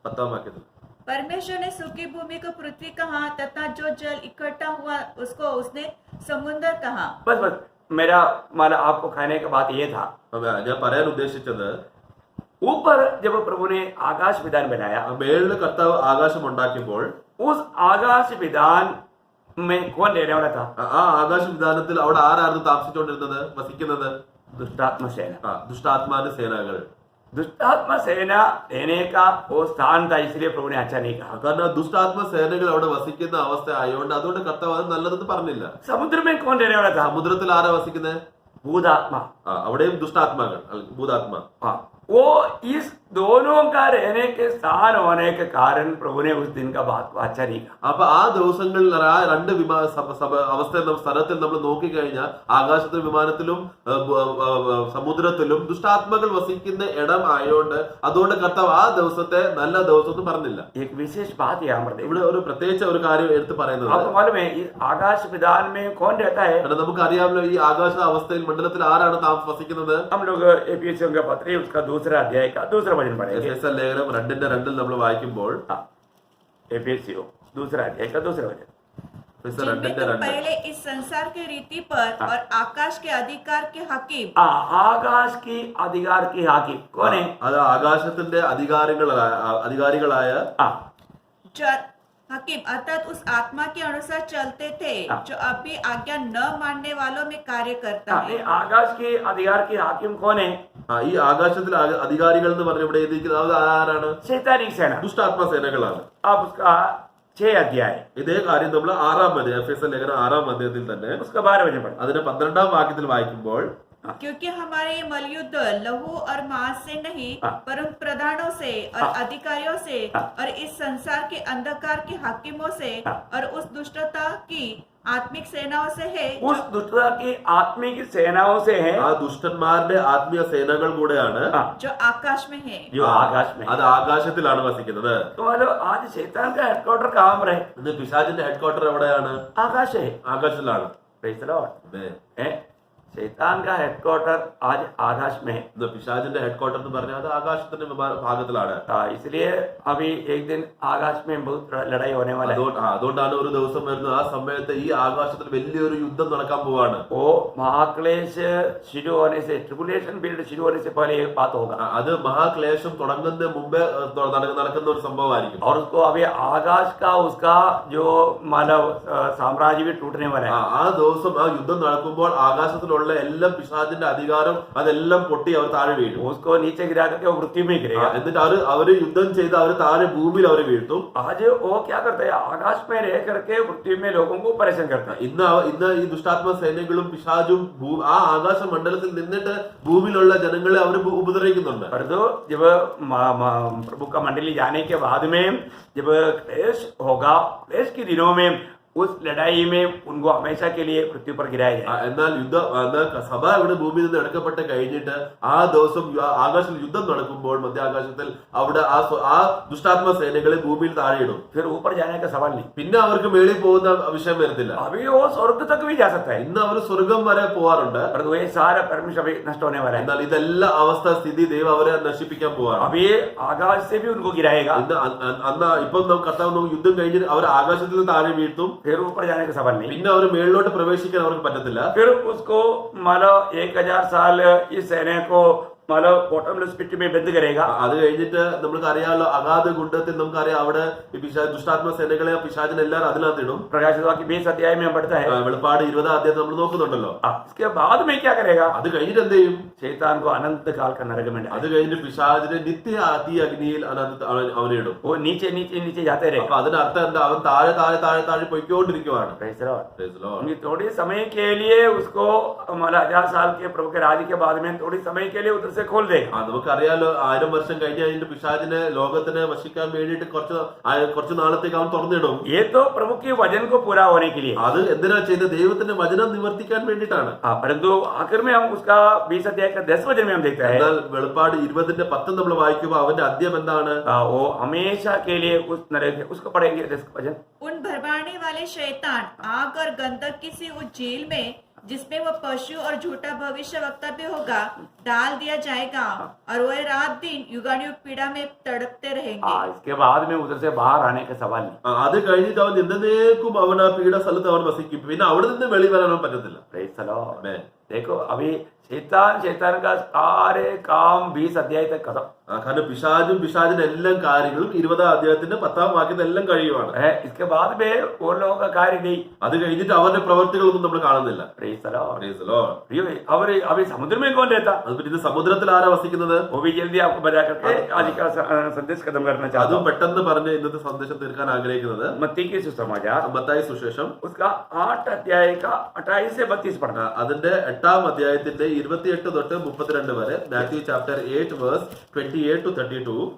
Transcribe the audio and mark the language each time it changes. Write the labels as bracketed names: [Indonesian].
[Hindi] 10वां वाक्य परमेश्वर ने सूखी भूमि को पृथ्वी कहा तथा जो जल इकट्ठा हुआ उसको उसने समुद्र कहा। बस बस मेरा मतलब आपको कहने का बात ये था, [Malayalam] ഞാൻ പറയാൻ ഉദ്ദേശിച്ചത് [Hindi] ऊपर जब प्रभु ने आकाश विधान बनाया, [Malayalam] മേളില് കർത്താവ് ആകാശം ഉണ്ടാക്കിയപ്പോൾ [Hindi] उस आकाश विधान में कौन रहने वाला था? [Malayalam] ആ ആകാശ വിധാനത്തിൽ അവിടെ ആരായിരുന്നു താമസിച്ചുകൊണ്ടിരുന്നത്, വസിക്കുന്നത്? [Hindi] दुष्टात्मा सेना। [Malayalam] ദുഷ്ടാത്മാന്റെ സേനകൾ. [Hindi] दुष्टात्मा सेना रहने का वो स्थान था, इसलिए प्रभु ने अच्छा नहीं कहा। [Malayalam] കാരണം ദുഷ്ടാത്മ സേനകൾ അവിടെ വസിക്കുന്ന അവസ്ഥ ആയതുകൊണ്ട് അതുകൊണ്ട് കർത്താവ് അത് നല്ലതെന്ന് പറഞ്ഞില്ല. [Hindi] समुद्र में कौन रहने वाला था? [Malayalam] സമുദ്രത്തിൽ ആരാ വസിക്കുന്നത്? [Hindi] भूतात्मा। [Malayalam] അവിടെയും ദുഷ്ടാത്മാക്കൾ, ഭൂതാത്മ. [Hindi] हाँ, वो इस दोनों का रहने के स्थान होने के कारण प्रभु ने उस दिन का बात को अच्छा नहीं कहा। [Malayalam] അപ്പൊ ആ ദിവസങ്ങളിൽ ആ രണ്ട് അവസ്ഥ സ്ഥലത്തിൽ നമ്മൾ നോക്കിക്കഴിഞ്ഞാൽ ആകാശത്തിലും വിമാനത്തിലും സമുദ്രത്തിലും ദുഷ്ടാത്മകൾ വസിക്കുന്ന ഇടം ആയതുകൊണ്ട് അതുകൊണ്ട് കർത്താവ് ആ ദിവസത്തെ നല്ല ദിവസം എന്ന് പറഞ്ഞില്ല. [Hindi] एक विशेष बात यहाँ पर [Malayalam] ഇവിടെ ഒരു പ്രത്യേകിച്ച് ഒരു കാര്യം എടുത്ത് പറയുന്നത്, [Hindi] आपको मालूम है इस आकाश विधान में कौन रहता है? [Malayalam] കാരണം നമുക്കറിയാമല്ലോ ഈ ആകാശ അവസ്ഥയിൽ മണ്ഡലത്തിൽ ആരാണ് വസിക്കുന്നത്? [Hindi] हम लोग एफिसियों का पत्र उसका दूसरा अध्याय का दूसरा वचन पढ़ेंगे। [Malayalam] എഫെസ്യർ ലേഖനം 2:2 നമ്മൾ വായിക്കുമ്പോൾ [Hindi] एफिसियों दूसरा अध्याय का दूसरा वचन, [Malayalam] എഫെസ്യർ [Hindi] जिनमें तुम 2:2 पहले इस संसार के रीति पर और आकाश के अधिकार के हकीम। आकाश की अधिकार की हाकिम कौन है? [Malayalam] അത് ആകാശത്തിന്റെ അധികാരികളായ [Hindi] जो हकीम अर्थात उस आत्मा के अनुसार चलते थे जो अभी आज्ञा न मानने वालों में कार्य करता है। आकाश की अधिकार की हाकिम कौन है? [Malayalam] ഈ ആകാശത്തിൽ അധികാരികൾ എന്ന് പറഞ്ഞ ഇവിടെ എഴുതിയിരിക്കുന്നത് ആരാണ്? [Hindi] शैतानिक सेना, [Malayalam] ദുഷ്ടാത്മ സേനകളാണ്. [Hindi] आप उसका 6 अध्याय [Malayalam] ഇതേ കാര്യം നമ്മൾ 6-ാം അധ്യായം എഫെസ്യർ ലേഖനം 6-ാം അധ്യായത്തിൽ തന്നെ [Hindi] उसका 12 वचन पढ़े। [Malayalam] അതിന്റെ 12-ാം വാക്യത്തിൽ വായിക്കുമ്പോൾ [Hindi] क्योंकि हमारे ये मलयुद्ध लहू और मांस से नहीं परंतु प्रधानों से और अधिकारियों से और इस संसार के अंधकार के हाकिमों से और उस दुष्टता की आत्मिक सेनाओं से है उस दुष्टता की आत्मिक सेनाओं से है [Malayalam] ആ ദുഷ്ടന്മാരുടെ ആത്മീയ സേനകൾ കൂടെയാണ് [Hindi] जो आकाश में है। जो आकाश में [Malayalam] അത് ആകാശത്തിലാണ് വസിക്കുന്നത്. [Hindi] तो मतलब आज शैतान का हेडक्वार्टर कहाँ पर है? [Malayalam] ഇന്ന് പിശാചിന്റെ ഹെഡ്ക്വാർട്ടർ എവിടെയാണ്? [Hindi] आकाश है। [Malayalam] ആകാശത്തിലാണ്. [English] Praise the Lord. [Hindi] शैतान का हेडक्वार्टर आज आकाश में है। [Malayalam] ഇന്ന് പിശാചിന്റെ ഹെഡ്ക്വാർട്ടർ എന്ന് പറഞ്ഞാൽ അത് ആകാശത്തിന്റെ ഭാഗത്തിലാണ്. [Hindi] इसलिए अभी एक दिन आकाश में बहुत लड़ाई होने वाला है। [Malayalam] അതുകൊണ്ടാണ് ഒരു ദിവസം വരുന്നത് ആ സമയത്ത് ഈ ആകാശത്തിൽ വലിയൊരു യുദ്ധം നടക്കാൻ പോവാണ്. [Hindi] वो महाक्लेश शुरू होने से, [English] tribulation period [Hindi] शुरू होने से पहले एक बात होगा। [Malayalam] അത് മഹാക്ലേശം തുടങ്ങുന്നതിന് മുമ്പേ നടക്കുന്ന ഒരു സംഭവമായിരിക്കും. [Hindi] और उसको अभी आकाश का उसका जो मतलब साम्राज्य भी टूटने वाला है। [Malayalam] ആ ദിവസം ആ യുദ്ധം നടക്കുമ്പോൾ ആകാശത്തിലുള്ള എല്ലാം പിശാചിന്റെ അധികാരം അതെല്ലാം പൊട്ടി അവർ താഴെ വീഴും. [Hindi] उसको नीचे गिरा करके वो मृत्यु में गिरेगा। [Malayalam] എന്നിട്ട് അവര് യുദ്ധം ചെയ്ത് അവര് താഴെ ഭൂമിയിൽ അവരെ വീഴ്ത്തും. [Hindi] आज वो क्या करता है? आकाश में रह करके मृत्यु में लोगों को परेशान करता है। [Malayalam] ഇന്ന് ഈ ദുഷ്ടാത്മ സൈന്യങ്ങളും പിശാചും ആ ആകാശ മണ്ഡലത്തിൽ നിന്നിട്ട് ഭൂമിയിലുള്ള ജനങ്ങളെ അവർ ഉപദ്രവിക്കുന്നുണ്ട്. [Hindi] परंतु जब प्रभु का मंडली जाने के बाद में जब क्लेश होगा, क्लेश के दिनों में उस लड़ाई में उनको हमेशा के लिए पृथ्वी पर गिराया जाए। [Malayalam] എന്നാൽ സഭ ഇവിടെ ഭൂമിയിൽ നിന്ന് എടുക്കപ്പെട്ട് കഴിഞ്ഞിട്ട് ആ ദിവസം ആകാശത്തിൽ യുദ്ധം നടക്കുമ്പോൾ മധ്യാകാശത്തിൽ അവിടെ ആ ദുഷ്ടാത്മ സേനകളെ ഭൂമിയിൽ താഴെയിടും. [Hindi] फिर ऊपर जाने का सवाल नहीं। [Malayalam] പിന്നെ അവർക്ക് മേളിൽ പോകുന്ന വിഷയം വരത്തില്ല. [Hindi] अभी वो स्वर्ग तक भी जा सकता है। [Malayalam] ഇന്ന് അവർ സ്വർഗം വരെ പോവാറുണ്ട്. [Hindi] परंतु ये सारा परमेश्वर अभी नष्ट होने वाला है। [Malayalam] എന്നാൽ ഇതെല്ലാം അവസ്ഥ സ്ഥിതി ദൈവം അവരെ നശിപ്പിക്കാൻ പോവാണ്. [Hindi] अभी आकाश से भी उनको गिराएगा। [Malayalam] അന്ന് ഇപ്പം കർത്താവ് യുദ്ധം കഴിഞ്ഞിട്ട് അവർ ആകാശത്തിൽ നിന്ന് താഴെ വീഴ്ത്തും. [Hindi] फिर ऊपर जाने का सवाल नहीं। [Malayalam] പിന്നെ അവർ മേളിലോട്ട് പ്രവേശിക്കാൻ അവർക്ക് പറ്റത്തില്ല. [Hindi] फिर उसको मानो 1000 साल इस सेना को मतलब [English] bottomless pit [Hindi] में बंद करेगा। [Malayalam] അത് കഴിഞ്ഞിട്ട് നമുക്ക് അറിയാമല്ലോ അഗാധ കുണ്ടത്തിൽ നമുക്കറിയാം അവിടെ ദുഷ്ടാത്മ സേനകളെ പിശാചിനെ എല്ലാവരും അതിനകത്ത് ഇടും. [Hindi] प्रकाशित वाक्य 20 अध्याय में पढ़ता है। [Malayalam] വെളിപ്പാട് 20-ാം അധ്യായം നമ്മൾ നോക്കുന്നുണ്ടല്ലോ. [Hindi] इसके बाद में क्या करेगा? [Malayalam] അത് കഴിഞ്ഞിട്ട് എന്ത് ചെയ്യും? [Hindi] शैतान को अनंत काल का नरक में [Malayalam] അത് കഴിഞ്ഞിട്ട് പിശാചിനെ നിത്യ തീ അഗ്നിയിൽ അവനെ ഇടും. [Hindi] वो नीचे नीचे नीचे जाते रहे। [Malayalam] അപ്പൊ അതിനർത്ഥം എന്താ? അവൻ താഴെ താഴെ താഴെ താഴെ പൊയ്ക്കൊണ്ടിരിക്കുവാണ്. [English] Praise the Lord। [Hindi] थोड़ी समय के लिए उसको मतलब 1000 साल के प्रभु के राज्य के बाद में थोड़ी समय के लिए उधर से खोल देगा। [Malayalam] നമുക്കറിയാലോ 1000 വർഷം കഴിഞ്ഞ് കഴിഞ്ഞിട്ട് പിശാചിനെ ലോകത്തിനെ വശിക്കാൻ വേണ്ടിയിട്ട് കുറച്ച് നാളത്തേക്ക് അവൻ തുറന്നിടും. [Hindi] ये तो प्रभु के वचन को पूरा होने के लिए। [Malayalam] അത് എന്തിനാ ചെയ്ത്? ദൈവത്തിന്റെ വചനം നിവർത്തിക്കാൻ വേണ്ടിയിട്ടാണ്. [Hindi] परंतु आखिर में हम उसका 20 अध्याय का 10 वचन में हम देखते हैं। [Malayalam] എന്നാൽ വെളിപ്പാട് 20-10 നമ്മൾ വായിക്കുമ്പോൾ അവന്റെ അന്ത്യം എന്താണ്? [Hindi] वो हमेशा के लिए उस नरक उसको पढ़ेंगे 10 वचन। उन भरमाने वाले शैतान आग और गंधक की सी उस झील में जिसमें वो पशु और झूठा भविष्य वक्ता भी होगा डाल दिया जाएगा और वह रात दिन युगानुयुग पीड़ा में तड़पते रहेंगे। इसके बाद में उधर से बाहर आने का सवाल नहीं। [Malayalam] അത് കഴിഞ്ഞിട്ട് അവൻ എന്നേക്കും അവൻ ആ പീഡ സ്ഥലത്ത് അവൻ വസിക്കും. പിന്നെ അവിടെ നിന്ന് വെളി വരാനോ പറ്റത്തില്ല. [English] Praise the Lord. Amen. [Hindi] देखो अभी शैतान का सारे काम 20 अध्याय तक खत्म [Malayalam] കാരണം പിശാചിന്റെ എല്ലാം കാര്യങ്ങളും 20-ാം അധ്യായത്തിന്റെ 10-ാം വാക്യത്തിൽ എല്ലാം കഴിയുവാണ്. [Hindi] है। इसके बाद में वो लोगों का कार्य नहीं। [Malayalam] അത് കഴിഞ്ഞിട്ട് അവരുടെ പ്രവർത്തികളൊന്നും നമ്മൾ കാണുന്നില്ല. [English] Praise the Lord. Praise the Lord. [Hindi] और अभी समुद्र में कौन रहता? [Malayalam] അതുപോലെ ഇത് സമുദ്രത്തിൽ ആരാ വസിക്കുന്നത്? [Hindi] वो भी जल्दी आपको बता करके आज का संदेश खत्म करना चाहता [Malayalam] അതും [Hindi] हूँ। [Malayalam] പെട്ടെന്ന് പറഞ്ഞ് ഇന്നത്തെ സന്ദേശം തീർക്കാൻ ആഗ്രഹിക്കുന്നത് [Hindi] मत्ती की सुसमाचार [Malayalam] മത്തായി സുവിശേഷം [Hindi] उसका 8 अध्याय का 28 से 32 पढ़ना। [Malayalam] അതിന്റെ 8-ാം അധ്യായത്തിന്റെ 28 തൊട്ട് 32 വരെ. [English] Matthew chapter 8 verse 28 to 32.